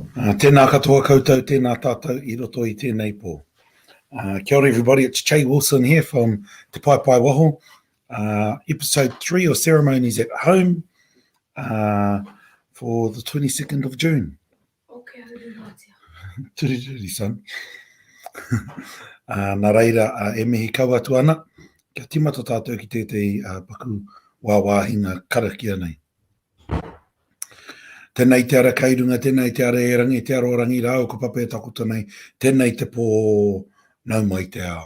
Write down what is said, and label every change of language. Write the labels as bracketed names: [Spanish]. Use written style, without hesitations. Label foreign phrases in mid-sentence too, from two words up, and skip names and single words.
[Māori] Tēnā katoa koutou, tēnā tātou I roto I tēnei pō. Kia ora [English] everybody, it's Jay Wilson here from Te Pai Pai Waho. Episode 3 of Ceremonies at Home for the 22nd of June. Okay, Turi son. [Māori] Nā reira, e mihi kau atu ana, kia timata tātou ki tētei paku wāwāhinga karakia nei. Tēnei te ara kairunga, tēnei te ara e rangi, te ara o rangi rao, ko pape takuta nei, tēnei te pō nau mai te ao.